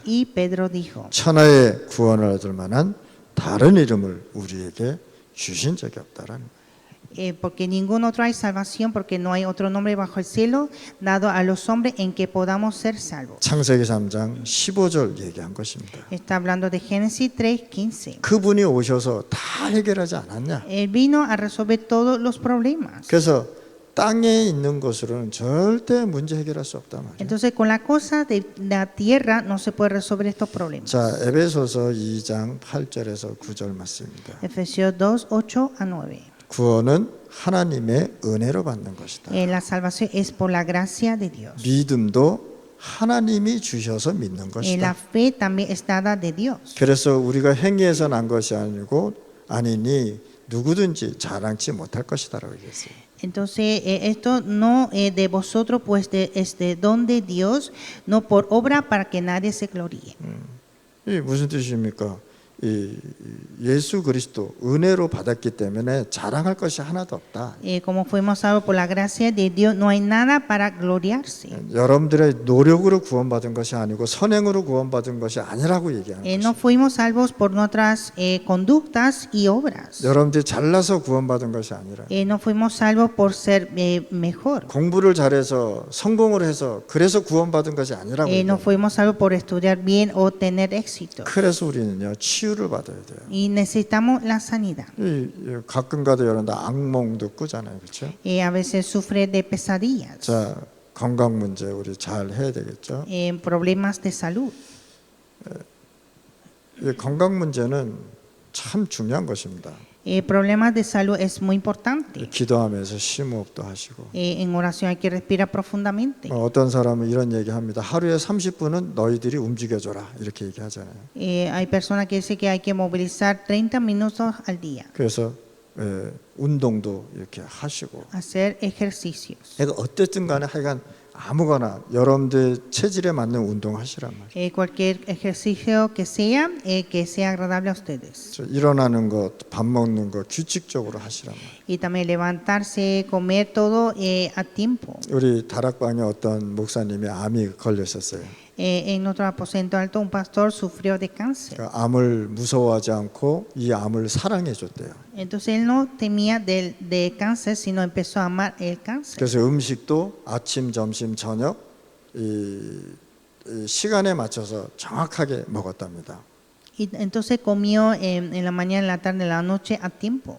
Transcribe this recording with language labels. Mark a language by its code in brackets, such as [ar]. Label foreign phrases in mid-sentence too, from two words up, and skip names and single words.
[es] Y Pedro dijo, [ko] 천하의 구원을 얻을 만한 다른 이름을 우리에게 주신 적이 없다라는 거예요. [es] porque ningún otro hay salvación, porque no hay otro nombre bajo el cielo dado a los hombres en que podamos ser salvos. [ko] 창세기 3장 15절 얘기한 것입니다. [es] Está hablando de Génesis 3:15. [ko] 그분이 오셔서 다 해결하지 않았냐? [es] Él vino a resolver todos los problemas. [ko] 그래서 땅에 있는 것으로는 절대 문제 해결할 수 없단 말이에요. [es] Entonces, con la cosa de la tierra no se puede resolver estos problemas. [ko] 자, 에베소서 2장 8절에서 9절 말씀입니다. [es] Efesios 2:8-9. [ko] 구원은 하나님의 은혜로 받는 것이다. [es] La salvación es por la gracia de Dios. [ko] 믿음도 하나님이 주셔서 믿는 [es] La [ko] 것이다. [es] fe también es dada de Dios. [ko] 그래서 우리가 행위에서 난 것이 아니니 누구든지 자랑치 못할 것이다라고 얘기했어요. [es] Entonces, esto no de vosotros, pues es de don de Dios, no por obra para que nadie se gloríe. [ko] 이 무슨 뜻입니까? 이 예수 그리스도 은혜로 받았기 때문에 자랑할 것이 하나도 없다. [es] Como fuimos salvos por la gracia de Dios, no hay nada para gloriarse. [ko] 여러분들의 노력으로 구원받은 것이 아니고 선행으로 구원받은 것이 아니라고 얘기하는 [es] No [ko] 것이죠. [es] fuimos salvos por nuestras conductas y obras. [ko] 여러분들이 잘나서 구원받은 것이 아니라 [es] No fuimos salvos por ser mejor. [ko] 공부를 잘해서 성공을 해서 그래서 구원받은 것이 아니라고 [es] No [ko] 얘기해요. [es] fuimos salvos por estudiar bien o tener éxito. [ko] 그래서 우리는요 치유를 받아야 돼요. [es] Y necesitamos la sanidad. [ko] 가끔가다 여러분들 악몽도 꾸잖아요, 그렇죠? [es] A veces sufre de pesadillas, [ko] 자 건강 문제 우리 잘 해야 되겠죠? [es] problemas de salud. [ko] 이 건강 문제는 참 중요한 것입니다. [es] Problemas de salud es muy importante. [ko] 기도하면서 심호흡도 하시고 [es] En oración hay que respirar profundamente. [ko] 어떤 사람은 이런 얘기합니다. 하루에 30분은 너희들이 움직여줘라 이렇게 얘기하잖아요. [es] Hay personas que dicen que hay que movilizar 30 minutos al día, [ko] 그래서 운동도 이렇게 하시고 [es] hacer ejercicios. [ko] 그러니까 어쨌든 간에 하여간 아무거나 여러분들 체질에 맞는 운동 하시란 말이에요. [es] Cualquier ejercicio que sea agradable a ustedes. [ko] 일어나는 것, 밥 먹는 것 규칙적으로 하시란 말이에요. [es] Y también levantarse, comer todo a tiempo. [ko] 우리 다락방에 어떤 목사님이 암이 걸렸었어요. [es] En nuestro aposento alto un pastor sufrió de cáncer. [ko] 그러니까 암을 무서워하지 않고 이 암을 사랑해 줬대요. [es] Entonces él no temía de cáncer, sino empezó a amar el cáncer. [ko] 그래서 음식도 아침, 점심, 저녁 이 시간에 맞춰서 정확하게 먹었답니다. [es] Y entonces comió en la mañana, en la tarde, en la noche a tiempo.